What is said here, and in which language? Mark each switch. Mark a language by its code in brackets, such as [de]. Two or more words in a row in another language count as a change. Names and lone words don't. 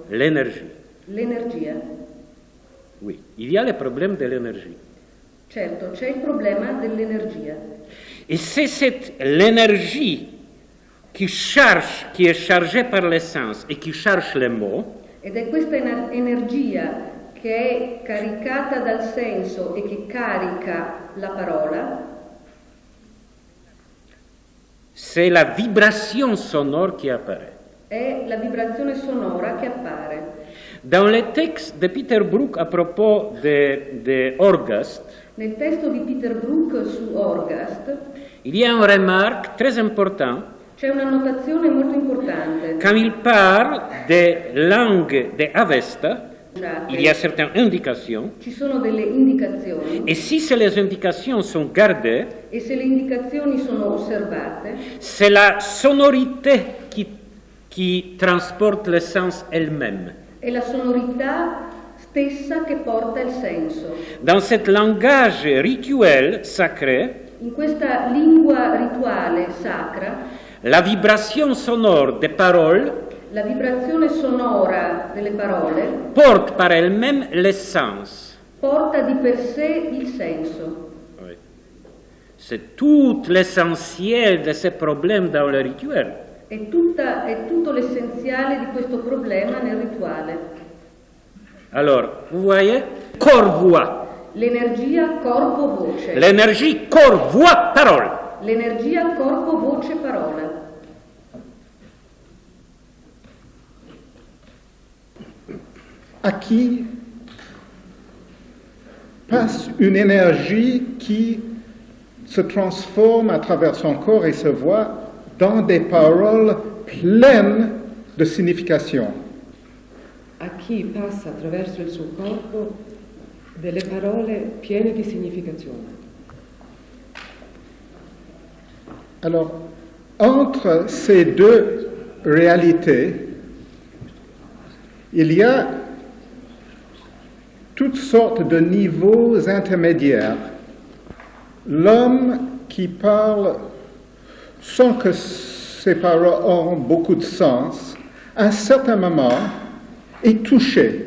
[fr] L'énergie. [it] L'energia. [fr] Oui, il y a le problème de l'énergie. [it] Certo, c'è il problema dell'energia. [fr] Et c'est cette l'énergie qui est chargée par l'essence et qui cherche les mots. [it] Ed è questa energia che è caricata dal senso e che carica la parola. [fr] C'est la vibration sonore qui apparaît. [it] È la vibrazione sonora che appare. [fr] Dans le texte de Peter Brook à propos de Orgast, [it] Nel testo di Peter Brook su Orgast [fr] il y a une remarque très importante. [it] c'è una notazione molto importante. [fr] Quand il parle des langues de Avesta, il y a certaines indications. [it] Ci sono delle indicazioni [fr] Et si ces les indications sont gardées, [it] e se le indicazioni sono osservate, [fr] c'est la sonorité qui transporte le sens elle-même. [it] è la sonorità stessa che porta il senso. [fr] Dans cet langage rituel sacré, [it] In questa lingua rituale sacra, [fr] la vibration sonore des paroles [it] la vibrazione sonora delle parole [fr] porte par elle-même l'essence. [it] porta di per sé il senso. [fr] Oui. C'est tout l'essentiel de ces problèmes dans le rituel. [it] È tutto l'essenziale di questo problema nel rituale. [fr] Alors, vous voyez, corps-voix. [it] L'energia corpo-voce. [fr] L'énergie corps-voix-parole. [it] L'energia corpo-voce-parola. [fr] À qui passe une énergie qui se transforme à travers son corps et sa voix dans des paroles pleines de signification. [it] A chi passa attraverso il suo corpo delle parole piene di significazione. [fr] Alors, entre ces deux réalités, il y a toutes sortes de niveaux intermédiaires. L'homme qui parle sans que ses paroles ont beaucoup de sens, à un certain moment, est touché.